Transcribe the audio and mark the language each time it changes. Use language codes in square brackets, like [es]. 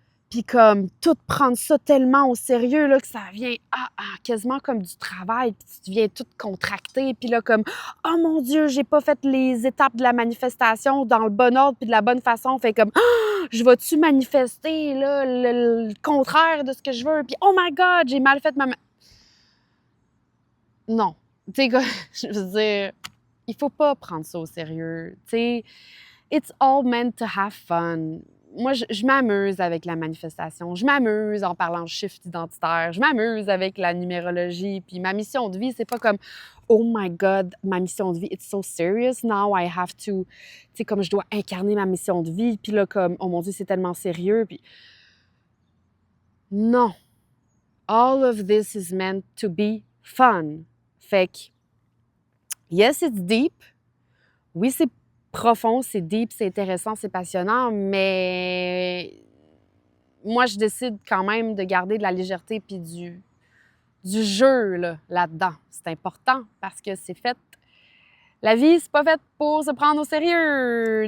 [fr] Puis comme, tout prendre ça tellement au sérieux, là, que ça vient quasiment comme du travail, puis tu deviens tout contracté, puis là, comme, oh mon Dieu, j'ai pas fait les étapes de la manifestation dans le bon ordre, puis de la bonne façon, fait comme, je vais-tu manifester, là, le contraire de ce que je veux, puis oh my God, j'ai mal fait Non. Tu sais, je veux dire, il faut pas prendre ça au sérieux, tu sais. [en] It's all meant to have fun. [fr] Moi, je m'amuse avec la manifestation. Je m'amuse en parlant de shift identitaire. Je m'amuse avec la numérologie. Puis ma mission de vie, c'est pas comme « Oh my God, ma mission de vie, [en] it's so serious. Now I have to... [fr] » Tu sais, comme je dois incarner ma mission de vie. Puis là, comme « Oh mon Dieu, c'est tellement sérieux. » Puis non. [en] All of this is meant to be fun. [fr] Fait que, [en] yes, it's deep. [fr] Oui, c'est profond, c'est deep, c'est intéressant, c'est passionnant, mais moi, je décide quand même de garder de la légèreté puis du jeu là-dedans. C'est important parce que c'est fait... La vie, c'est pas fait pour se prendre au sérieux.